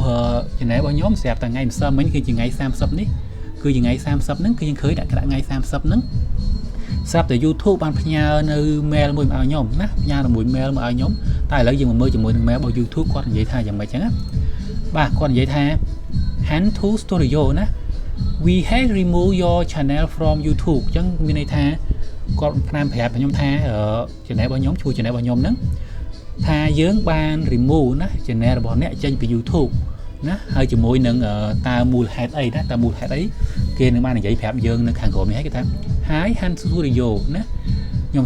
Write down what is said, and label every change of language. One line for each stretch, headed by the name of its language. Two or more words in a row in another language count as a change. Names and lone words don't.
Khmer: channel របស់ខ្ញុំស្រាប់តែថ្ងៃម្សិលមិញគឺជាថ្ងៃ30នេះគឺថ្ងៃ30ហ្នឹងគឺយើងឃើញដាក់ថ្ងៃ30ហ្នឹងស្រាប់តែ YouTube បានផ្ញើនៅ mail មួយមកឲ្យខ្ញុំណាផ្ញើមួយ mail មកឲ្យខ្ញុំតែឥឡូវយើងមកមើលជាមួយនឹង mail របស់ YouTube គាត់និយាយថាយ៉ាងម៉េចចឹងណាបាទគាត់និយាយថា
English: hand to studio
Khmer: ណា
English: we have remove your channel from YouTube
Khmer: ចឹងមានន័យ ថាគាត់ប្រាប់ខ្ញុំថា channel របស់ខ្ញុំជួយ channel របស់ខ្ញុំហ្នឹងថាយើងបាន remove ណា channel របស់អ្នកចេញពី YouTubeណាហើយជាមួយនឹងតើមូលហេតុអីណាតើមូលហេតុអីគេនឹងបាននិយាយប្រាប់យើងនៅខាងក្រោមនេះគេថា Hi Han Studio ណាខ្ញុំ